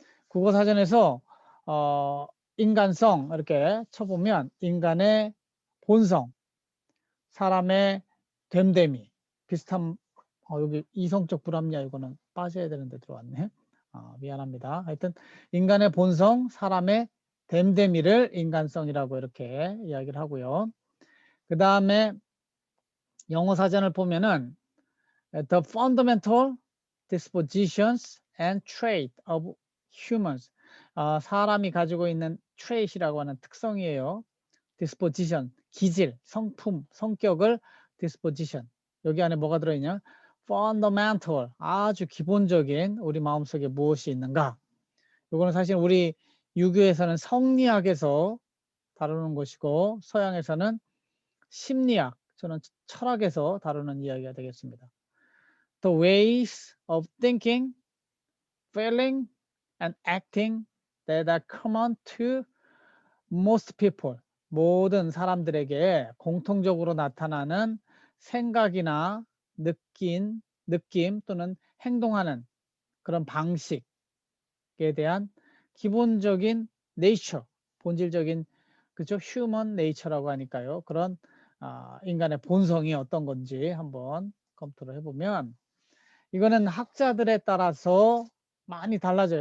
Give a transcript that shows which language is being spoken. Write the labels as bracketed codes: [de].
[ko] 국어사전에서 인간성 이렇게 쳐보면 인간의 본성, 사람의 됨됨이, 비슷한 여기 이성적 불합리화 이거는 빠져야 되는데 들어왔네. 미안합니다. 하여튼 인간의 본성, 사람의 됨됨이를 인간성이라고 이렇게 이야기를 하고요. 그 다음에 영어 사전을 보면은 [en] the fundamental dispositions and trait of humans. [ko] 사람이 가지고 있는 trait이라고 하는 특성이에요. disposition, 기질, 성품, 성격을 disposition. 여기 안에 뭐가 들어있냐? fundamental, 아주 기본적인 우리 마음속에 무엇이 있는가? 이거는 사실 우리 유교에서는 성리학에서 다루는 것이고 서양에서는 심리학, 저는 철학에서 다루는 이야기가 되겠습니다. [en] The ways of thinking, feeling, and acting that are common to most people. [ko] 모든 사람들에게 공통적으로 나타나는 생각이나 느낌 또는 행동하는 그런 방식에 대한 기본적인 nature, 본질적인 그죠? human nature라고 하니까요. 그런 인간의 본성이 어떤 건지 한번 검토를 해보면 이거는 학자들에 따라서 많이 달라져요.